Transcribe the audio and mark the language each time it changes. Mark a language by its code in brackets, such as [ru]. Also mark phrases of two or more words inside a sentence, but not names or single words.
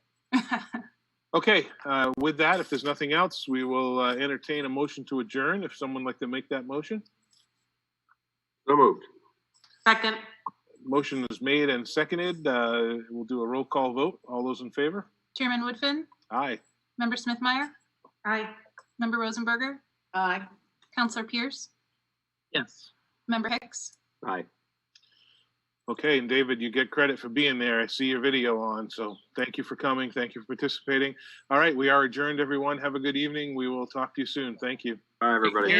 [en] Okay, with that, if there's nothing else, we will entertain a motion to adjourn. If someone would like to make that motion. So moved. Second. Motion is made and seconded. We'll do a roll call vote. All those in favor? Chairman Woodfin? Aye. Member Smithmeyer? Aye. Member Rosenberger? Aye. Counselor Pierce? Yes. Member Hicks? Aye. Okay, and David, you get credit for being there. I see your video on, so thank you for coming. Thank you for participating. All right, we are adjourned, everyone. Have a good evening. We will talk to you soon. Thank you. Bye, everybody.